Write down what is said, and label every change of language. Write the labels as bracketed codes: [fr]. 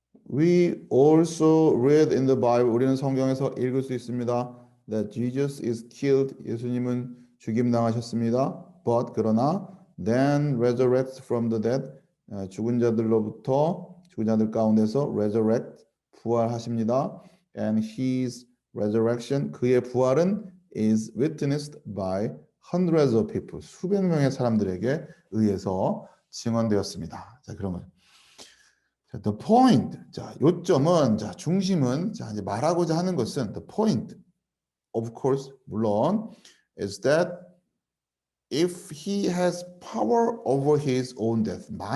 [en] We also read in the Bible. [ko] 우리는 성경에서 읽을 수 있습니다. [en] That Jesus is killed. [ko] 예수님은 죽임 당하셨습니다. [en] But [ko] 그러나 [en] then resurrects from the dead. [ko] 죽은 자들 가운데서 resurrect 부활하십니다. [en] And his resurrection [ko] 그의 부활은 [en] is witnessed by hundreds of people. [ko] 수백 명의 사람들에게 의해서 증언되었습니다. 자, 그러면 [en] 자, the point. [ko] 자, 요점은, 자, 중심은, 자, 이제 말하고자 하는 것은 [en] the point, of course, [ko] 물론, [en] is that if he has power over his own death.